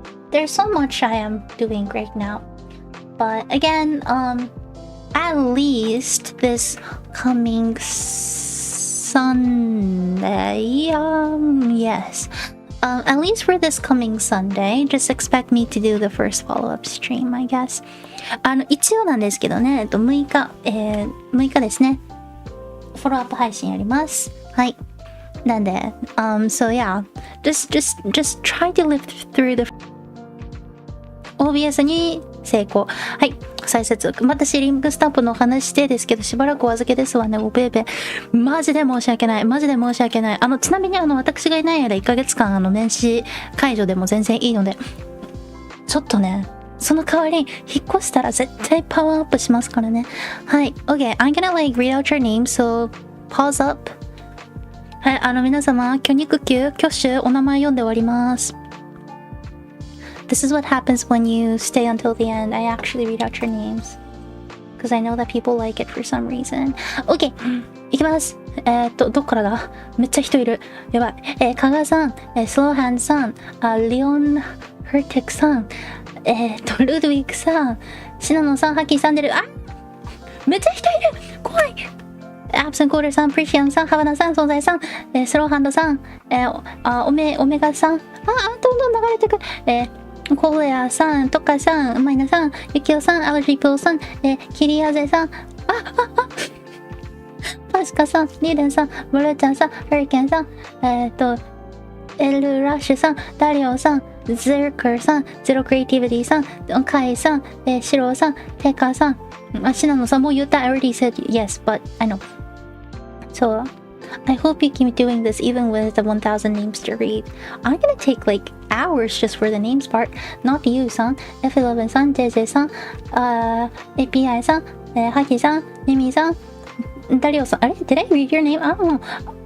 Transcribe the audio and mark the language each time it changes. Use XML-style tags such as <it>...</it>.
<en>There's so much I am doing right now. But again, at least this coming Sunday, yes. At least for this coming Sunday, just expect me to do the first follow-up stream, I guess.</en> <ja>一応なんですけどね、6日ですね。フォローアップ配信やります。はい。なんで、</ja> <en>so yeah, just try to live through the OBS に成功。</en> <ja>はい。再接続。またシーリングスタンプのお話してですけど、しばらくお預けですわね、おべべ。マジで申し訳ない。ちなみに私がいない間1ヶ月間年始解除でも全然いいので、ちょっとね、その代わり引っ越したら絶対パワーアップしますからね。はい。</ja> <en>OK, I'm gonna read out your name, so pause up.</en> <ja>はい、皆様、巨肉球、挙手、お名前読んで終わります。</ja> <en>This is what happens when you stay until the end. I actually read out your names. Because I know that people like it for some reason.</en> <ja>OK! いきます。どっからだ？めっちゃ人いる。やばい。加賀さん、スローハンさん、リオン・ヘルテクさん、ルドウィックさん、シナノさん、ハッキーさん出る。めっちゃ人いる！怖い！アプセンコールさん、プリシアンさん、ハバナさん、存在さん、スローハンドさん、オメガさん、どんどん流れてくる。コレアさん、トカさん、マイナさん、ユキオさん、アルジープーさん、キリアゼさん、パスカさん、リーデンさん、ブルーちゃんさん、ハリケンさん、エルラッシュさん、ダリオさん、ゼルカーさん、ゼロクリエイティビティさん、カイさん、シロさん、テカさん、シナノさんも言った。</ja> <en>I already said yes, but I know. So, I hope you keep doing this even with the 1000 names to read. I'm gonna take like hours just for the names part. Not you さん、F11 さん、JJ さん、API さん、ハキさん、ミミさん、ダリオさん、</en> <ja>あれ</ja> <en>Did I read your name? I don't know.</en>